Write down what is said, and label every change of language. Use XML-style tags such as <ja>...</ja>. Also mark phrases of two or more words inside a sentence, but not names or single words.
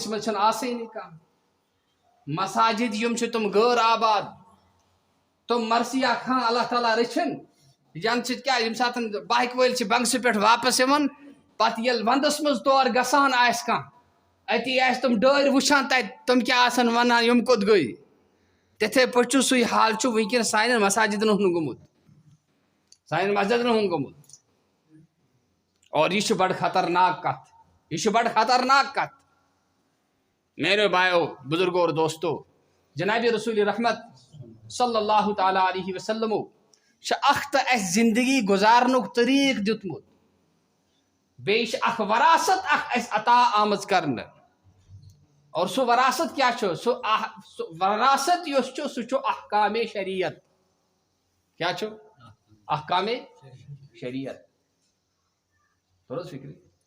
<ks>منٛز چھنہٕ آسٲنی کانٛہہ مساجد یِم چھِ تِم غٲر آباد تِم مرثیہ خان اللہ تعالیٰ رٔچھِنۍ یَنہٕ سۭتۍ کیٛاہ ییٚمہِ ساتہٕ بایک وٲلۍ چھِ بنگسہٕ پٮ۪ٹھ واپس یِوان پتہٕ ییٚلہِ ونٛدس منٛز تور گژھان آسہِ کانٛہہ اتی آسہِ تِم ڈٲرۍ وٕچھان تتہِ تِم کیٛاہ آسن ونان یِم کوٚت گٔے تِتھے پٲٹھۍ چھُ سُے حال چھُ وٕنکیٚن سانٮ۪ن مساجدن ہُنٛد گوٚمُت سانٮ۪ن مسجدن ہُنٛد گوٚمُت اور یہِ چھِ بڑٕ خطرناک کتھ میانیو بایو بزرگو اور دوستو جناب رسول رحمت</ks> <ar>صلی اللہ تعالیٰ علیہ وسلمو</ar> <ks>چھِ اکھ تہٕ اسہِ زندگی گُزارنُک طریٖقہٕ دیُتمُت بیٚیہِ چھِ اکھ وراثت اکھ اسہِ عطا آمٕژ کرنہٕ اور سُہ وراثت کیٛاہ چھُ سُہ وراثت یُس چھُ سُہ چھُ احکامِ شریعت کیٛاہ چھُ احکامِ شریعت توٚر حظ فکرِ</ks>